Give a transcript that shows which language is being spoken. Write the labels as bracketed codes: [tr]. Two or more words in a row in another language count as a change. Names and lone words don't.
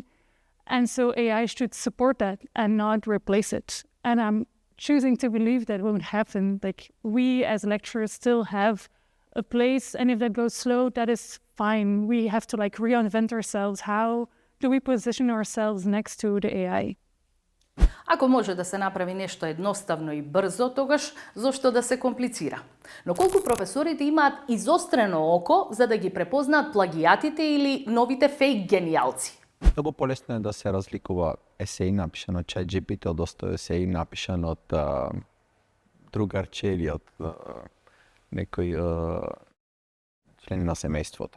[en] And so AI should support that and not replace it. And I'm choosing to believe that won't happen. We as lecturers still have a place, and if that goes slow, that is fine. We have to reinvent ourselves. How do we position ourselves next to the AI? [mk] Ако може да се направи нешто едноставно и брзо, тогаш зошто да се комплицира? Но колку професорите имаат изострено око за да ги препознаат плагијатите или новите фейк генијалци? Много полесно е да се разликува есеј напишан од ChatGPT од есеј напишан од другарче или од некој член на семејството.